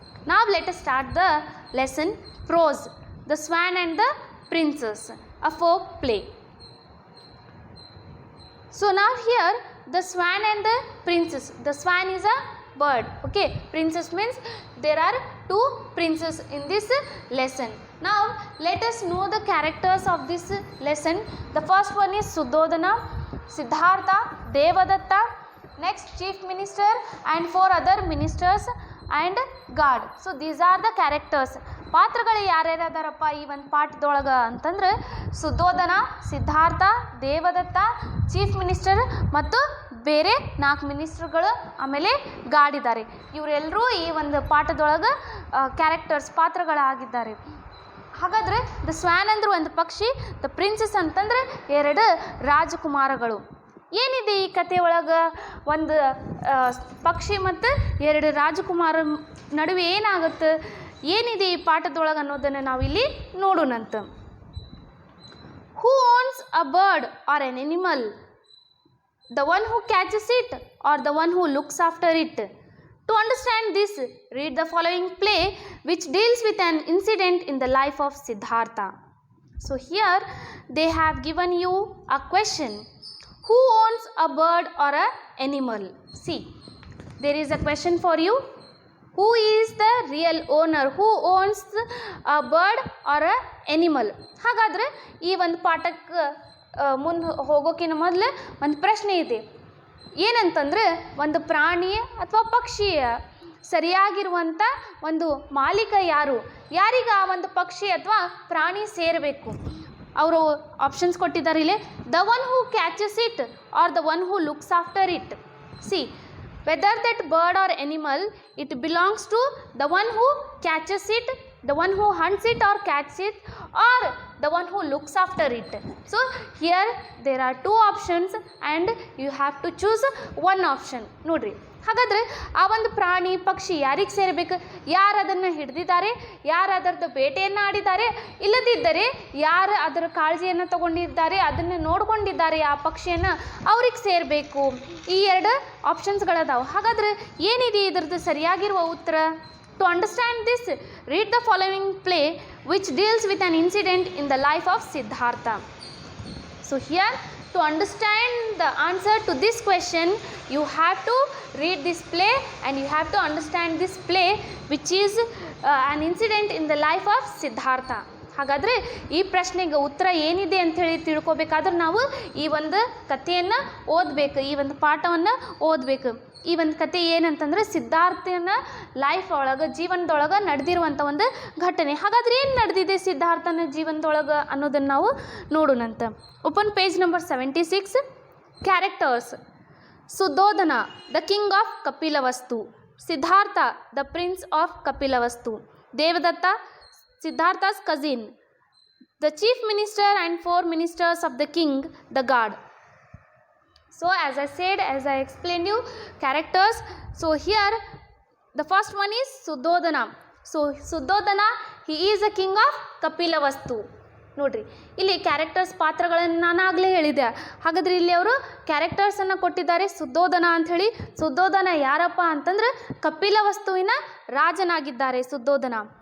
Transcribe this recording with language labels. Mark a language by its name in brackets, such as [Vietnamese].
[English] Now let us start the lesson. Prose, The Swan and the Princess, a folk play. So now here the swan and the princess. The swan is a bird, okay. Princess means there are two princes in this lesson. Now let us know the characters of this lesson. The first one is Suddhodana, Siddhartha, Devadatta, next chief minister and 4 other ministers and guard. So these are the characters. [Kannada] ಪಾತ್ರಗಳು ಯಾರ್ಯಾರು ಅದಾರಪ್ಪ ಈ ಒಂದು ಪಾಠದೊಳಗೆ ಅಂತಂದ್ರೆ ಸುದ್ದೋಧನ, Siddhartha, Devadatta, chief minister ಮತ್ತು ಬೇರೆ 4 ಮಿನಿಸ್ಟರ್ಗಳು, ಆಮೇಲೆ guard ಇದ್ದಾರೆ. ಇವರೆಲ್ಲರೂ ಈ ಒಂದು ಪಾಠದೊಳಗೆ ಕ್ಯಾರೆಕ್ಟರ್ಸ್, ಪಾತ್ರಗಳಾಗಿದ್ದಾರೆ. ಹಾಗಾದರೆ ದ ಸ್ವ್ಯಾನ್ ಅಂದ್ರೆ ಒಂದು ಪಕ್ಷಿ, ದ ಪ್ರಿನ್ಸಸ್ ಅಂತಂದ್ರೆ 2 ರಾಜಕುಮಾರಗಳು. ಏನಿದೆ ಈ ಕತೆ ಒಳಗೆ, ಒಂದು ಪಕ್ಷಿ ಮತ್ತು 2 ರಾಜಕುಮಾರ ನಡುವೆ ಏನಾಗುತ್ತೆ, ಏನಿದೆ ಈ ಪಾಠದೊಳಗೆ ಅನ್ನೋದನ್ನು ನಾವಿಲ್ಲಿ ನೋಡೋಣಂತ. [English] Who owns a bird or an animal? The one who catches it or the one who looks after it? To understand this, read the following play which deals with an incident in the life of Siddhartha. So here they have given you a question. Who owns a bird or an animal? See, there is a question for you. Who is the real owner? Who owns a bird or an animal? [Kannada] ಹಾಗಾದರೆ ಈ ಒಂದು ಪಾಠಕ್ಕೆ ಮುಂದೆ ಹೋಗೋಕ್ಕಿಂತ ಮೊದಲು ಒಂದು ಪ್ರಶ್ನೆ ಇದೆ. ಏನಂತಂದರೆ, ಒಂದು ಪ್ರಾಣಿ ಅಥವಾ ಪಕ್ಷಿಯ ಸರಿಯಾಗಿರುವಂಥ ಒಂದು ಮಾಲೀಕ ಯಾರು, ಯಾರಿಗೆ ಆ ಒಂದು ಪಕ್ಷಿ ಅಥವಾ ಪ್ರಾಣಿ ಸೇರಬೇಕು? ಅವರು ಆಪ್ಷನ್ಸ್ ಕೊಟ್ಟಿದ್ದಾರೆ ಇಲ್ಲಿ. [English] The one who catches it or the one who looks after it. See, whether that bird or animal, it belongs to the one who catches it, the one who hunts it or catches it, or the one who looks after it. So here there are 2 options and you have to choose one option. [Kannada] ನೋಡ್ರಿ, ಹಾಗಾದರೆ ಆ ಒಂದು ಪ್ರಾಣಿ ಪಕ್ಷಿ ಯಾರಿಗೆ ಸೇರಬೇಕು? ಯಾರು ಅದನ್ನು ಹಿಡಿದಿದ್ದಾರೆ, ಯಾರು ಅದರದ್ದು ಬೇಟೆಯನ್ನು ಆಡಿದ್ದಾರೆ, ಇಲ್ಲದಿದ್ದರೆ ಯಾರು ಅದರ ಕಾಳಜಿಯನ್ನು ತಗೊಂಡಿದ್ದಾರೆ, ಅದನ್ನು ನೋಡ್ಕೊಂಡಿದ್ದಾರೆ ಆ ಪಕ್ಷಿಯನ್ನು, ಅವ್ರಿಗೆ ಸೇರಬೇಕು. ಈ 2 ಆಪ್ಷನ್ಸ್ಗಳದಾವೆ. ಹಾಗಾದರೆ ಏನಿದೆ ಇದರದ್ದು ಸರಿಯಾಗಿರುವ ಉತ್ತರ? [English] To understand this, read the following play which deals with an incident in the life of Siddhartha. So here, to understand the answer to this question, you have to read this play and you have to understand this play which is an incident in the life of Siddhartha. [Kannada] ಹಾಗಾದರೆ ಈ ಪ್ರಶ್ನೆಗೆ ಉತ್ತರ ಏನಿದೆ ಅಂಥೇಳಿ ತಿಳ್ಕೊಬೇಕಾದ್ರೆ ನಾವು ಈ ಒಂದು ಕಥೆಯನ್ನು ಓದಬೇಕು, ಈ ಒಂದು ಪಾಠವನ್ನು ಓದಬೇಕು. ಈ ಒಂದು ಕತೆ ಏನಂತಂದರೆ ಸಿದ್ಧಾರ್ಥನ ಲೈಫ್ ಒಳಗೆ, ಜೀವನದೊಳಗೆ ನಡೆದಿರುವಂಥ ಒಂದು ಘಟನೆ. ಹಾಗಾದರೆ ಏನು ನಡೆದಿದೆ ಸಿದ್ಧಾರ್ಥನ ಜೀವನದೊಳಗೆ ಅನ್ನೋದನ್ನು ನಾವು ನೋಡೋಣಂತ. [English] Open page number 76. Characters: Suddhodana, the king of Kapilavastu; Siddhartha, the prince of Kapilavastu; Devadatta, Siddhartha's cousin; the chief minister and 4 ministers of the king, the guard. So as I said, as I explained you characters, so here the first one is Suddhodana. So Suddhodana, he is a king of Kapilavastu. [Kannada] ನೋಡ್ರಿ, ಇಲ್ಲಿ characters ಪಾತ್ರಗಳನ್ನು ನಾನು ಆಗಲೇ ಹೇಳಿದೆ. ಹಾಗಾದರೆ ಇಲ್ಲಿ ಅವರು ಕ್ಯಾರೆಕ್ಟರ್ಸನ್ನು ಕೊಟ್ಟಿದ್ದಾರೆ ಸುದ್ದೋಧನ ಅಂಥೇಳಿ. ಸುದ್ದೋಧನ ಯಾರಪ್ಪ ಅಂತಂದ್ರೆ ಕಪಿಲವಸ್ತುವಿನ ರಾಜನಾಗಿದ್ದಾರೆ ಸುದ್ದೋಧನ.